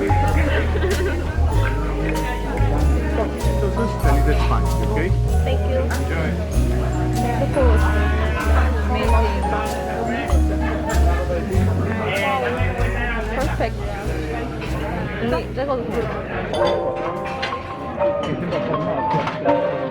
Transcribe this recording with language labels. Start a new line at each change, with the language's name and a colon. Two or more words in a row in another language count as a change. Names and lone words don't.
Swedish: Så först en liten spank, okej?
English: Thank you. Perfect.
Korean: 이미 찍어도 돼.
Swedish: Inte bara på mat.